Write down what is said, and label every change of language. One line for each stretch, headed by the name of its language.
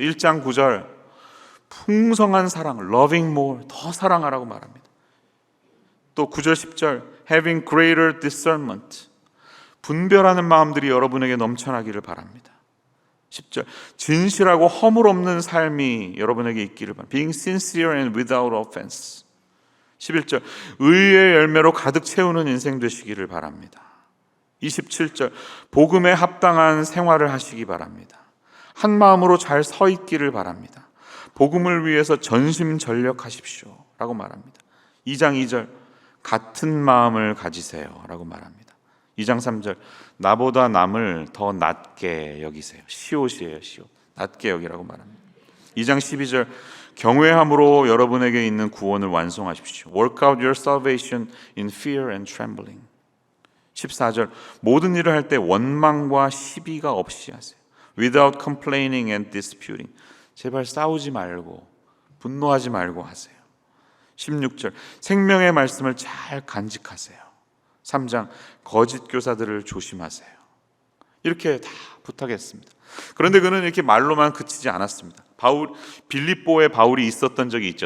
Korean: 1장 9절, 풍성한 사랑,
English: loving more,
Korean: 더 사랑하라고 말합니다. 또 9절 10절,
English: having greater discernment,
Korean: 분별하는 마음들이 여러분에게 넘쳐나기를 바랍니다. 10절, 진실하고 허물 없는 삶이 여러분에게 있기를 바랍니다.
English: being sincere and without offense.
Korean: 11절, 의의 열매로 가득 채우는 인생 되시기를 바랍니다. 27절, 복음에 합당한 생활을 하시기 바랍니다. 한 마음으로 잘 서 있기를 바랍니다. 복음을 위해서 전심전력하십시오 라고 말합니다. 2장 2절, 같은 마음을 가지세요 라고 말합니다. 2장 3절, 나보다 남을 더 낮게 여기세요. 시옷이에요, 시옷. 낮게 여기라고 말합니다. 2장 12절, 경외함으로 여러분에게 있는 구원을 완성하십시오.
English: Work out your salvation in fear and trembling.
Korean: 14절, 모든 일을 할 때 원망과 시비가 없이 하세요.
English: Without complaining and disputing.
Korean: 제발 싸우지 말고 분노하지 말고 하세요. 16절, 생명의 말씀을 잘 간직하세요. 3장, 거짓 교사들을 조심하세요. 이렇게 다 부탁했습니다. 그런데 그는 이렇게 말로만 그치지 않았습니다. 빌립보에 바울이 있었던 적이 있죠.